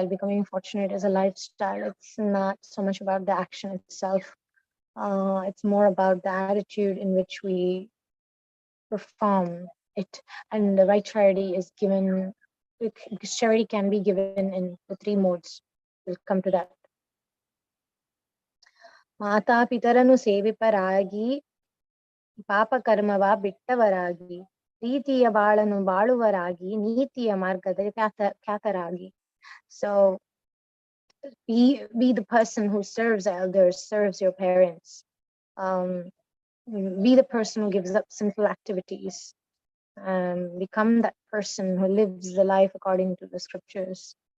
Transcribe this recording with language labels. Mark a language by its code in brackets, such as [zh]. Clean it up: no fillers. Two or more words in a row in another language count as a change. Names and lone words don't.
[en] Becoming fortunate is a lifestyle. It's not so much about the action itself. It's more about the attitude in which we perform it. And the right charity is given, because charity can be given in the three modes. We'll come to that. [kn] ಮಾತಾ ಪಿತರನು ಸೇವಿಪರಾಗಿ, ಪಾಪ ಕರ್ಮವ ಬಿಟ್ಟವರಾಗಿ, ರೀತಿಯ ಬಾಳನು ಬಾಳುವರಾಗಿ ನೀತಿಯ ಮಾರ್ಗದ ಖ್ಯಾತರಾಗಿ. [en] So be the person who serves elders, serves your parents. Be the person who gives up sinful activities. Become that person who lives the life according to the scriptures.